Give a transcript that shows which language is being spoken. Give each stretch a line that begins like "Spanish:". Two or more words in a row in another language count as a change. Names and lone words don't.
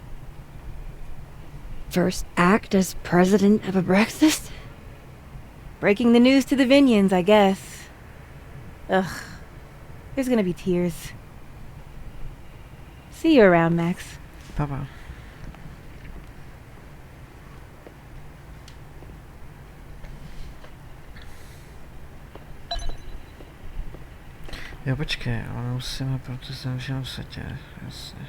English: First act as president of a breakfast? Breaking the news to the Vinians, I guess. Ugh. There's gonna be tears. See you around, Max. Bye-bye.
Czech: Jo, počkej, ale musíme, protože jsem žil v světě, jasně.